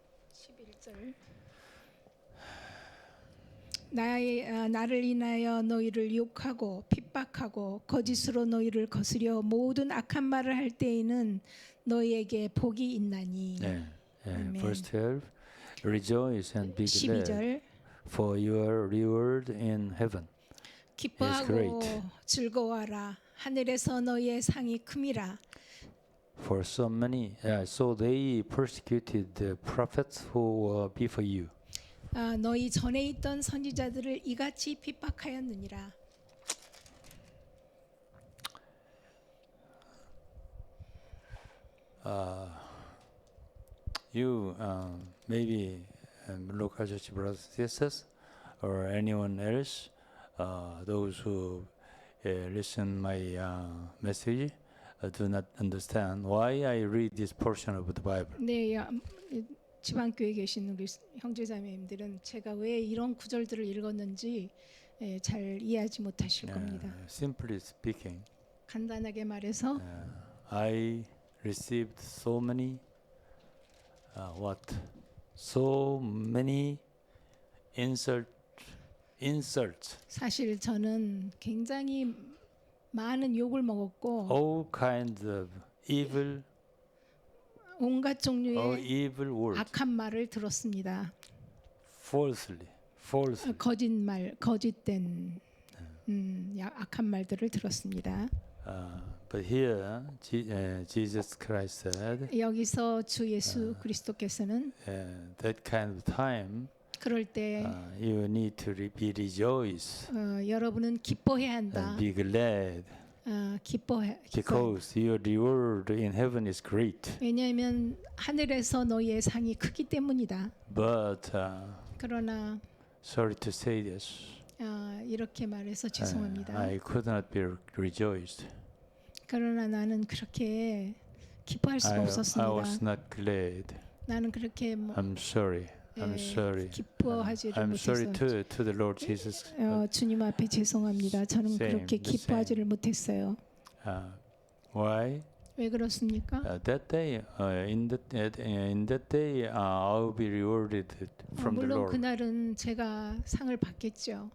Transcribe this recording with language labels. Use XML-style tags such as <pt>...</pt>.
<ko>11절. 나를 인하여 너희를 욕하고 핍박하고 거짓으로 너희를 거스려 모든 악한 말을 할 때에는 너희에게 복이 있나니.</ko> <en>Verse 12. Rejoice and be glad,</en> <ko>12절.</ko> <en>for your reward in heaven.</en> <ko>기뻐하고 즐거워하라. 하늘에서 너희의 상이 큼이라.</ko> <en>For so they persecuted the prophets who were before you.</en> <ko>너희 전에 있던 선지자들을 이같이 핍박하였느니라.</ko> <en>You maybe local church brothers and sisters or anyone else, those who listen my message do not understand why I read this portion of the Bible.</en> <ko>네, 지방교회에 계신 우리 형제자매님들은 제가 왜 이런 구절들을 읽었는지 잘 이해하지 못하실 겁니다.</ko> <en>Simply speaking,</en> <ko>간단하게 말해서</ko> <en>I received so many so many insults,</en> <ko>사실 저는 굉장히 많은 욕을 먹었고</ko> <en>all kinds of evil</en> <ko>온갖</ko> <en>or</en> <ko>종류의</ko> <en>evil words,</en> <ko>악한 말을 들었습니다.</ko> <en>falsely.</en> <ko>거짓말, 거짓된 악한 말들을 들었습니다.</ko> <en>But here, Jesus Christ said,</en> <ko>여기서 주 예수 그리스도께서는</ko> <en>that kind of time,</en> <ko>그럴 때</ko> <en>you need to be rejoice</en> <ko>여러분은 기뻐해야 한다.</ko> <en>and be glad,</en> <ko>기뻐해.</ko> <en>because your reward in heaven is great.</en> <ko>왜냐하면 하늘에서 너희의 상이 크기 때문이다.</ko> <en>But</en> <ko>그러나</ko> <en>sorry to say this,</en> <ko>이렇게 말해서 죄송합니다.</ko> <en>I could not be rejoiced.</en> <ko>그러나 나는 그렇게 기뻐할 수가</ko> <en>I</en> <ko>없었습니다.</ko> <en>was not glad.</en> <ko>나는 그렇게</ko> <en>I'm sorry. I'm sorry.</en> <ko>기뻐하지를</ko> <en>I'm sorry</en> <ko>못해서</ko> <en>to the Lord Jesus.</en> <ko>주님 앞에 죄송합니다. 저는</ko> <en>Same,</en> <ko>그렇게</ko> <en>the</en> <ko>기뻐하지를 못했어요.</ko> <en>Why?</en> <ko>왜 그렇습니까?</ko> <en>That day, in that day, I'll be rewarded from the</en> <ko>물론</ko> <en>Lord.</en> <ko>그날은 제가 상을 받겠죠.</ko>